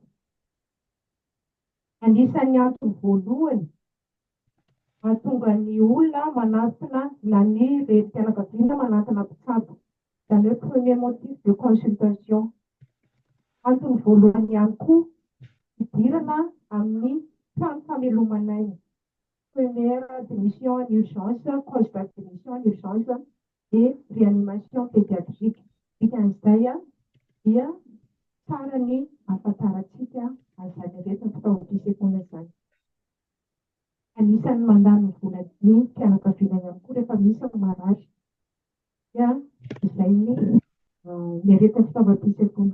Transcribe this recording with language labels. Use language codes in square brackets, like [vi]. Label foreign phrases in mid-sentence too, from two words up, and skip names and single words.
[mg] Anisan'ny antony voalohany mahatonga ny olona manatona na ny retim-pianakaviana manatona mpitsabo izany hoe [fr] premier motif de consultation. [mg] Antony voalohany ihany koa idirana amin'ny trano famelomanay. [fr] Première admission en urgence, cause d'admission en urgence et réanimation pédiatrique. [mg] Dikan'izay dia tsara ny ahafantarantsika an'izany aretin'ny fitaovam-pisefoana izany. Anisan'ny mandany vola ny fianakaviana ihany koa rehefa misy ny marary dia izay ny aretin'ny fitaovam-pisefoana.